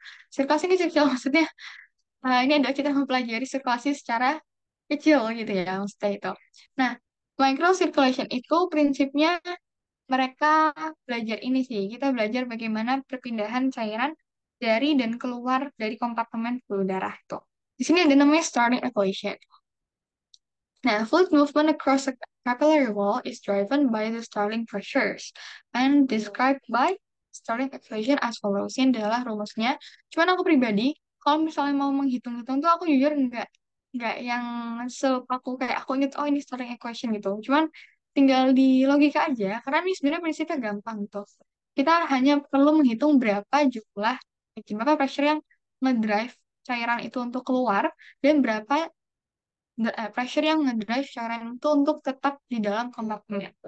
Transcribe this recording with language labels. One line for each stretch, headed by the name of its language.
Indonesian: Sirkulasi kecil-kecil maksudnya ini adalah kita mempelajari sirkulasi secara kecil gitu ya maksudnya itu. Nah, microcirculation itu prinsipnya mereka belajar ini sih. Kita belajar bagaimana perpindahan cairan dari dan keluar dari kompartemen pembuluh darah itu. Di sini ada namanya starting equation.
English: Now, fluid movement across a capillary wall is driven by the Starling pressures and described by Starling equation as follows.
Indonesian: Ini adalah rumusnya. Cuman aku pribadi, kalau misalnya mau menghitung-hitung tuh aku jujur nggak yang sepaku kayak aku inget oh ini Starling equation gitu. Cuman tinggal di logika aja karena ini sebenarnya prinsipnya gampang tuh. Kita hanya perlu menghitung berapa jumlah berapa pressure yang ngedrive cairan itu untuk keluar dan berapa pressure yang ngedrive cairan itu untuk tetap di dalam kompartemen.